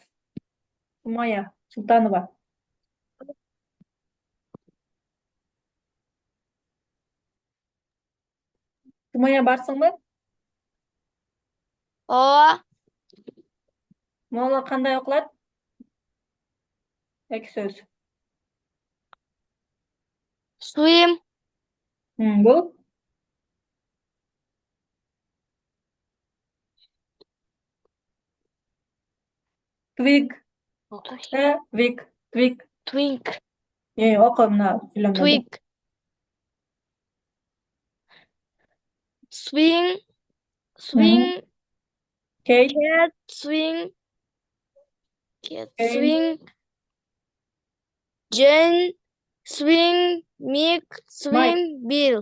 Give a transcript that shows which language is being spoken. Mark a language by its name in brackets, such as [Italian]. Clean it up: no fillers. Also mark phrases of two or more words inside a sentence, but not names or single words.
[Kyrgyz] Sumaya Sultanova. Sumaya барсыңбы? Ооба. Мола кандай окулат? Эки сөз. [English] Swim. [Kyrgyz] Бул? [English] Twig. Twig. Twig. Twink. [Kyrgyz] Oku мына сүйлөмдөрдү. [English] Twig. Swing. Swing. Kate. Cat. Swing. Cat. Jane. Swing. Jane. Swing. Mick. Swing. Bill.